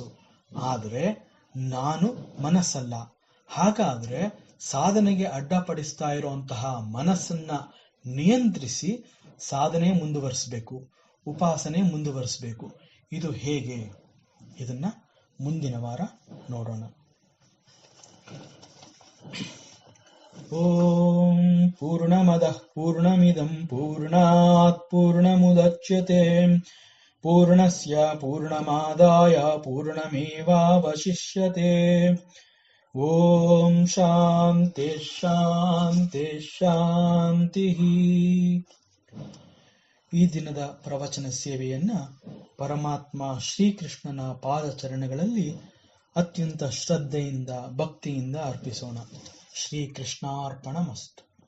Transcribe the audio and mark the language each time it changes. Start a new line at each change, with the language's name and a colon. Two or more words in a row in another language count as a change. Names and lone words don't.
Kannada: ಆದರೆ ನಾನು ಮನಸ್ಸಲ್ಲ. ಹಾಗಾದ್ರೆ ಸಾಧನೆಗೆ ಅಡ್ಡಪಡಿಸ್ತಾ ಇರುವಂತಹ ಮನಸ್ಸನ್ನ ನಿಯಂತ್ರಿಸಿ ಸಾಧನೆ ಮುಂದುವರಿಸಬೇಕು, ಉಪಾಸನೆ ಮುಂದುವರಿಸಬೇಕು. ಇದು ಹೇಗೆ? ಇದನ್ನ ಮುಂದಿನ ವಾರ ನೋಡೋಣ.
Sanskrit: ಓಂ ಪೂರ್ಣಮದಃ ಪೂರ್ಣಮಿದಂ ಪೂರ್ಣಾತ್ ಪೂರ್ಣಮುದಚ್ಯತೆ ಪೂರ್ಣಸ್ಯ ಪೂರ್ಣಮಾದಾಯ ಪೂರ್ಣಮೇವಾವಶಿಷ್ಯತೆ. ಓಂ ಶಾಂತಿ ಶಾಂತಿ ಶಾಂತಿ.
Kannada: ಈ ದಿನದ ಪ್ರವಚನ ಸೇವೆಯನ್ನ ಪರಮಾತ್ಮ ಶ್ರೀಕೃಷ್ಣನ ಪಾದಚರಣಗಳಲ್ಲಿ ಅತ್ಯಂತ ಶ್ರದ್ಧೆಯಿಂದ ಭಕ್ತಿಯಿಂದ ಅರ್ಪಿಸೋಣ.
Sanskrit: ಶ್ರೀಕೃಷ್ಣಾರ್ಪಣಮಸ್ತು.